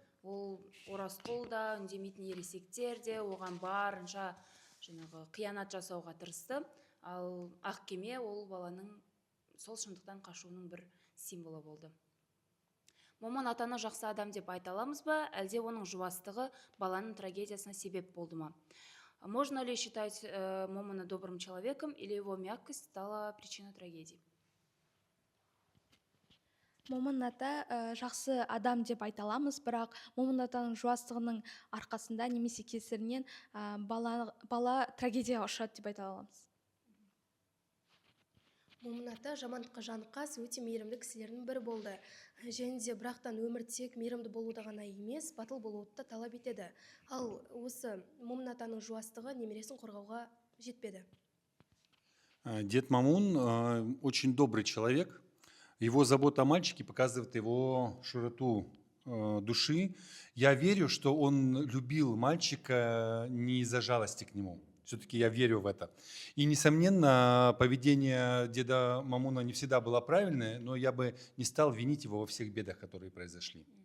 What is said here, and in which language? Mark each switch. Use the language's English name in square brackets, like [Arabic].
[Kazakh] Ол Оразқұл да, үндемейтін ересектер де оған барынша қиянат жасауға тырысты. Ал ақ кеме ол баланың сол шындықтан қашуының бір символы болды. Момын атаны жақсы адам деп айта аламыз ба, әлде оның жуастығы баланың трагедиясына себеп болды ма? [Russian] Можно ли считать Момона добрым человеком, или его мягкость стала причиной трагедии? [Kazakh] Момын ата жақсы адам деп айта аламыз, бірақ Момын атаның жуастығының арқасында немесе кесірінен бала трагедияға ұшырады деп айта аламыз. Момын ата жамандыққа жаныққас, өте мейірімді кісілердің бірі болды. Және де бірақтан өмір тек мейірімді болуды ғана емес, батыл болуды да талап етеді. Ал осы Момын атаның жуастығы немересін қорғауға жетпеді. [Russian] Дед Мамун очень добрый человек. Его забота о мальчике показывает его широту души. Я верю, что он любил мальчика не из-за жалости к нему. Все-таки я верю в это. И, несомненно, поведение деда Мамуна не всегда было правильное, но я бы не стал винить его во всех бедах, которые произошли.